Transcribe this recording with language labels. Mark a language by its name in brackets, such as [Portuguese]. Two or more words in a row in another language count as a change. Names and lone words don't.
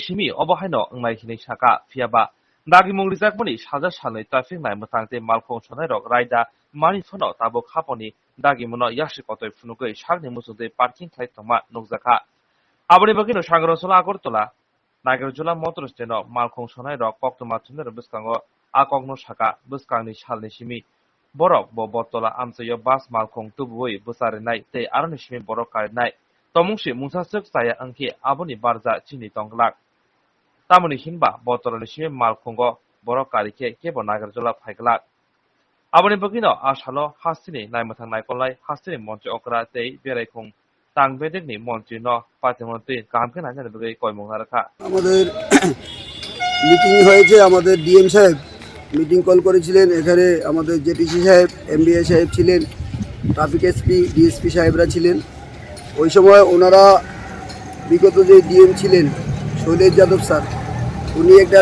[Kok Borok] सिमी अबहायनो अंनाय हिनै साका फियाबा दागिमुं रिजाकबोनि साजा सानै ट्राफिक नाय मोथांते मालखं सनायरक रायदा मानि फनो ताबुक हापनि दागिमुनो यासिकतै फुनुगै सागनि मुसुदै पार्किं खालायथमा नुकजाखा आबुनि बागैनो सांग्रसला आगरतला नागिरजुला मटर स्टेन्डआव मालखं सनायरक कक्टमा थुनर बिस्कांगो आकगनो साका बिस्कांनि सालनि सिमी borok bo botola amsayo bas malkhong tubui busarinai tei aroni simi borok karinai tomungsi mungsasuk saya angki aboni barja chini tonglak tamoni hinba botola simi malkhongo borok karike kebo nagarjola phaiglak aboni bagino asalo hastini naimathang naikolai hastini montre okra tei beraikhong tangbedigni montre no patimoti kamke nainani bagai koimong rakha [Bangla] আমাদের মিটিং হয়েছে আমাদের ডিএম সাহেব [English] meeting call [Bangla] করেছিলেন এখানে আমাদের জেটিসি সাহেব এমবিএ সাহেব ছিলেন [English] traffic SP DSP [Bangla] সাহেবরা ছিলেন ওই সময় ওনারা বিগত যে ডিএম ছিলেন শৈলেশ যাদব স্যার উনি একটা